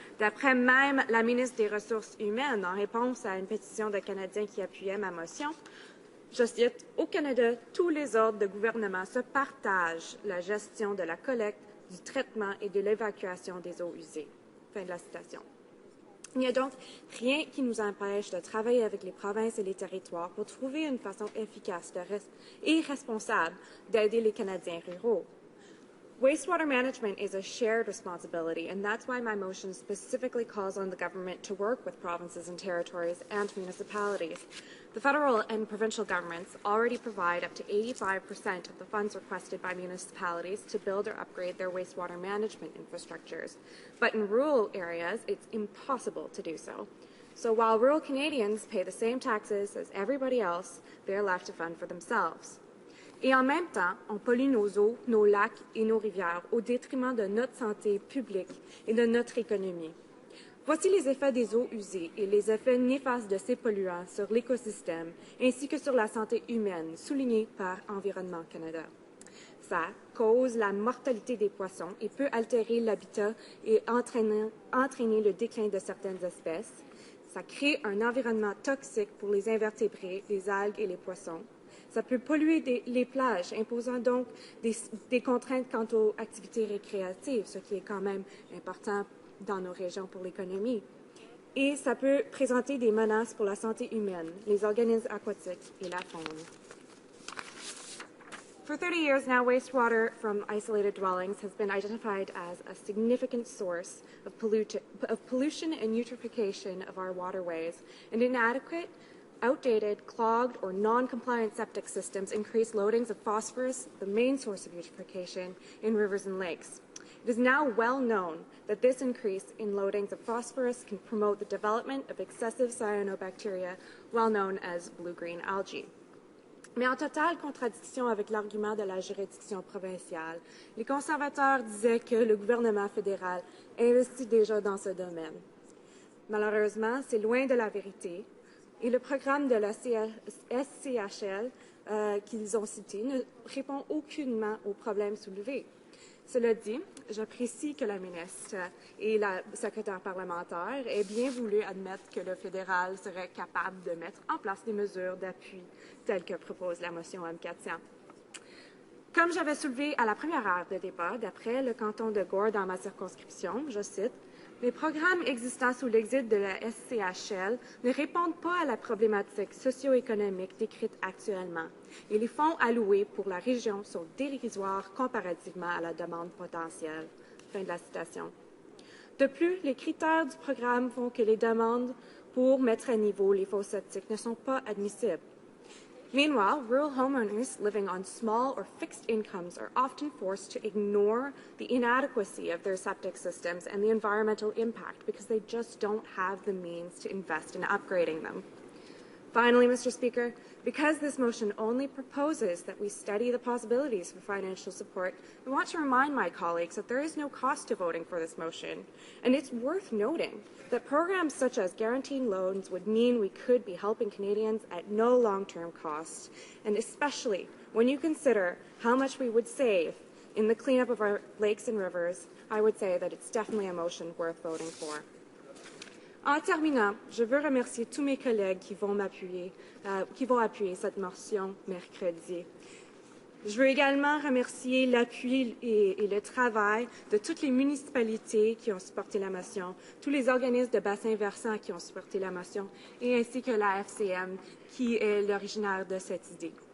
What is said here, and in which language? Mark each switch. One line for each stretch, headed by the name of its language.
French: D'après même la ministre des Ressources humaines, en réponse à une pétition de Canadiens qui appuyait ma motion, je cite, « Au Canada, tous les ordres de gouvernement se partagent la gestion de la collecte, du traitement et de l'évacuation des eaux usées. » Fin de la citation. Il n'y a donc rien qui nous empêche de travailler avec les provinces et les territoires pour trouver une façon efficace et responsable d'aider les Canadiens ruraux.
English: Wastewater management is a shared responsibility, and that's why my motion specifically calls on the government to work with provinces and territories and municipalities. The federal and provincial governments already provide up to 85% of the funds requested by municipalities to build or upgrade their wastewater management infrastructures. But in rural areas, it's impossible to do so. So while rural Canadians pay the same taxes as everybody else, they're left to fend for themselves.
French: Et en même temps, on pollue nos eaux, nos lacs et nos rivières au détriment de notre santé publique et de notre économie. Voici les effets des eaux usées et les effets néfastes de ces polluants sur l'écosystème ainsi que sur la santé humaine, soulignés par Environnement Canada. Ça cause la mortalité des poissons et peut altérer l'habitat et entraîner le déclin de certaines espèces. Ça crée un environnement toxique pour les invertébrés, les algues et les poissons. Ça peut polluer les plages, imposant donc des contraintes quant aux activités récréatives, ce qui est quand même important dans nos régions pour l'économie. Et ça peut présenter des menaces pour la santé humaine, les organismes aquatiques et la faune.
English: For 30 years now, wastewater from isolated dwellings has been identified as a significant source of pollution and eutrophication of our waterways, and inadequate, outdated, clogged, or non-compliant septic systems increase loadings of phosphorus, the main source of eutrophication, in rivers and lakes. It is now well known that this increase in loadings of phosphorus can promote the development of excessive cyanobacteria, well known as blue-green algae.
French: Mais en totale contradiction avec l'argument de la juridiction provinciale, les conservateurs disaient que le gouvernement fédéral investit déjà dans ce domaine. Malheureusement, c'est loin de la vérité et le programme de la SCHL qu'ils ont cité ne répond aucunement aux problèmes soulevés. Cela dit, j'apprécie que la ministre et la secrétaire parlementaire aient bien voulu admettre que le fédéral serait capable de mettre en place des mesures d'appui telles que propose la motion M400. Comme j'avais soulevé à la première heure de débat, d'après le canton de Gore dans ma circonscription, je cite, « Les programmes existants sous l'exil de la SCHL ne répondent pas à la problématique socio-économique décrite actuellement et les fonds alloués pour la région sont dérisoires comparativement à la demande potentielle. » Fin de la citation. De plus, les critères du programme font que les demandes pour mettre à niveau les fosses septiques ne sont pas admissibles.
English: Meanwhile, rural homeowners living on small or fixed incomes are often forced to ignore the inadequacy of their septic systems and the environmental impact because they just don't have the means to invest in upgrading them. Finally, Mr. Speaker, because this motion only proposes that we study the possibilities for financial support, I want to remind my colleagues that there is no cost to voting for this motion. And it's worth noting that programs such as guaranteeing loans would mean we could be helping Canadians at no long-term cost, and especially when you consider how much we would save in the cleanup of our lakes and rivers, I would say that it's definitely a motion worth voting for.
French: En terminant, je veux remercier tous mes collègues qui vont appuyer cette motion mercredi. Je veux également remercier l'appui et le travail de toutes les municipalités qui ont supporté la motion, tous les organismes de bassin versant qui ont supporté la motion, et ainsi que la FCM qui est l'originaire de cette idée.